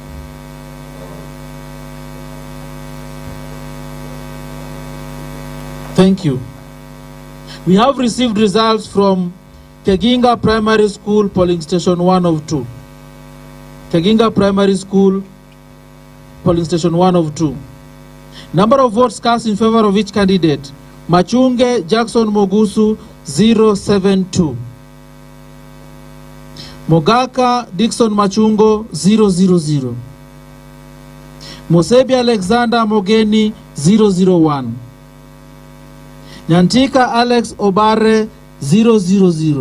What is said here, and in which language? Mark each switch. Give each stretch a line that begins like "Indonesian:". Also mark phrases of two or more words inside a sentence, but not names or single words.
English: Thank you. We have received results from Keginga Primary School polling station 1 of 2. Keginga Primary School polling station 1 of 2. Number of votes cast in favor of each candidate: Machunge Jackson Mogusu 072. Mogaka Dixon Machungo 000. Mosebi Alexander Mogeni 001. Nyantika Alex Obare 000.